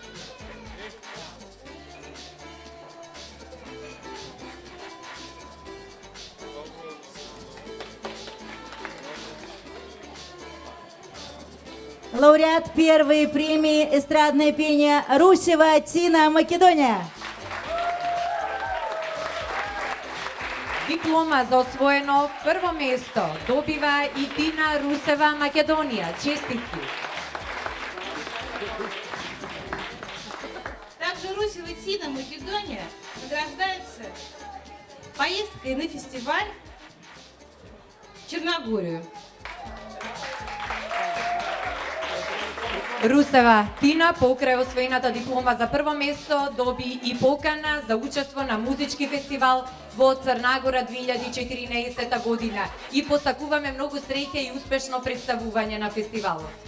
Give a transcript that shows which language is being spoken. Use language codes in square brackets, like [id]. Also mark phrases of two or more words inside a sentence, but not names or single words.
[ru] Лауреат первой премии «Эстрадное пение» Русева Тина, Македония. [mk] Диплома за освоено прво место добива и Тина Русева, Македонија. Честитки. [ru] Также Русева Тина, Македония, награждается поездкой на фестиваль в Черногорию. [mk] Русева Тина покрај освоената диплома за прво место доби и покана за учество на музички фестивал во Црнагора 2014 година и посакуваме многу среќа и успешно представување на фестивалот.